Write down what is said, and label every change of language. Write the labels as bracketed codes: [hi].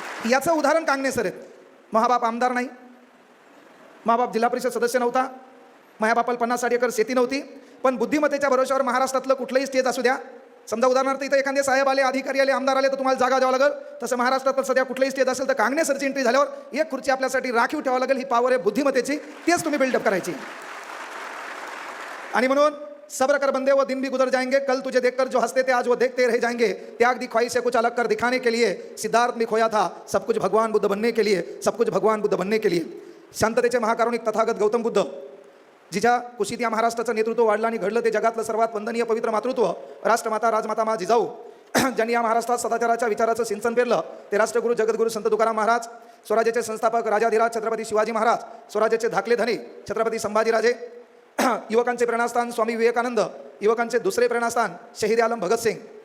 [mr] याचं उदाहरण कांगणे सर आहेत. महाबाप आमदार नाही, माबाप जिल्हा परिषद सदस्य नव्हता, मायाबापाला 50-60 एकर शेती नव्हती, पण बुद्धिमत्तेच्या भरोश्यावर महाराष्ट्रातलं कुठलंही स्टेज असू द्या, समजा उदाहरणार्थ इथं एखादे साहेब आले, अधिकारी आले, आमदार आले, तर तुम्हाला जागा द्यावं लागेल. तसं महाराष्ट्रात सध्या कुठलंही स्टेज असेल तर काँग्रेस सरची एंट्री झाल्यावर एक खुर्ची आपल्यासाठी राखीव ठेवावं लागेल. ही पॉवर आहे बुद्धिमत्तेची, तेच तुम्ही बिल्डअप करायची. आणि म्हणून [hi] सब्र कर बंदे, वो दिन भी गुजर जाएंगे, कल तुझे देखकर जो हंसते थे आज वो देखते रह जाएंगे, त्याग दी ख्वाहिश से कुछ अलग कर दिखाने के लिए, सिद्धार्थ में खोया था सब कुछ भगवान बुद्ध बनने के लिए, सब कुछ भगवान बुद्ध बनने के लिए. [mr] शांततेचे महाकारुणिक तथागत गौतम बुद्ध, जिच्या कुशीत या महाराष्ट्राचं नेतृत्व वाढलं आणि घडलं ते जगातलं सर्वात वंदनीय पवित्र मातृत्व राष्ट्रमाता राजमाता मा जिजाऊ, ज्यांनी या महाराष्ट्रात सदाचाराच्या विचाराचं सिंचन पेरलं, ते राष्ट्रगुरू जगद्गुरू संत तुकाराम महाराज, स्वराज्याचे संस्थापक राजाधिराज छत्रपती शिवाजी महाराज, स्वराज्याचे धाकले धनी छत्रपती संभाजीराजे, युवकांचे प्रेरणास्थान स्वामी विवेकानंद, युवकांचे दुसरे प्रेरणास्थान शहीद आलम भगतसिंग.